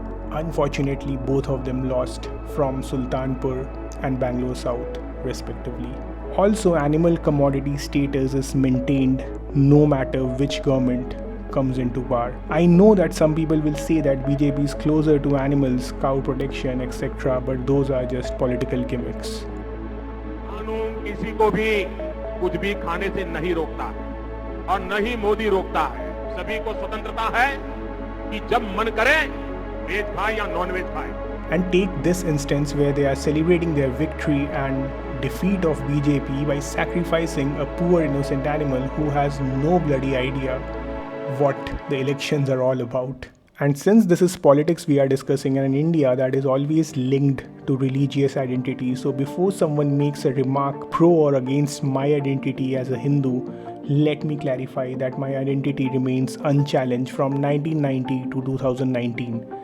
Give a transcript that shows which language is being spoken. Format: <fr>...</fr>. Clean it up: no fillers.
<en>Unfortunately, both of them lost from Sultanpur and Bangalore South, respectively. Also, animal commodity status is maintained no matter which government comes into power. I know that some people will say that BJP is closer to animals, cow protection, etc., but those are just political gimmicks.</en> <hi>कानून किसी को भी कुछ भी खाने से नहीं रोकता है और न ही मोदी रोकता है। सभी को स्वतंत्रता है कि जब मन करे वेज खाए या नॉन वेज खाए।</hi> <en>And take this instance where they are celebrating their victory and defeat of BJP by sacrificing a poor innocent animal who has no bloody idea what the elections are all about. And since this is politics we are discussing, and in India that is always linked to religious identity, so before someone makes a remark pro or against my identity as a Hindu, let me clarify that my identity remains unchallenged from 1990 to 2019.</en>